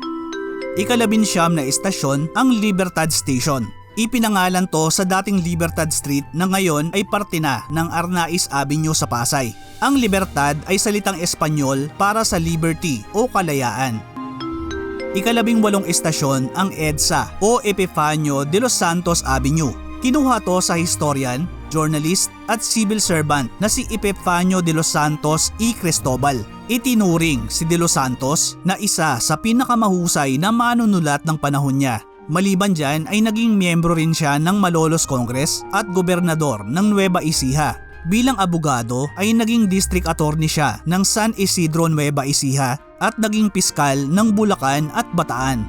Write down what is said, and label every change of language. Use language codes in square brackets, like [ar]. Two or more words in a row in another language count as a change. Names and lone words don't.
[tl] Ika-19 na istasyon ang Libertad Station. Ipinangalan to sa dating Libertad Street na ngayon ay parte na ng Arnaiz Avenue sa Pasay. Ang Libertad ay salitang Espanyol para sa liberty o kalayaan. Ika-18 istasyon ang EDSA o Epifanio de los Santos Avenue. Kinuha to sa [en] historian, journalist [tl] at [en] civil servant [tl] na si Epifanio de los Santos y Cristobal. Itinuring si de los Santos na isa sa pinakamahusay na manunulat ng panahon niya. Maliban dyan ay naging miyembro rin siya ng Malolos Congress at gobernador ng Nueva Ecija. Bilang abogado ay naging [en] district attorney [tl] siya ng San Isidro Nueva Ecija at naging piskal ng Bulacan at Bataan.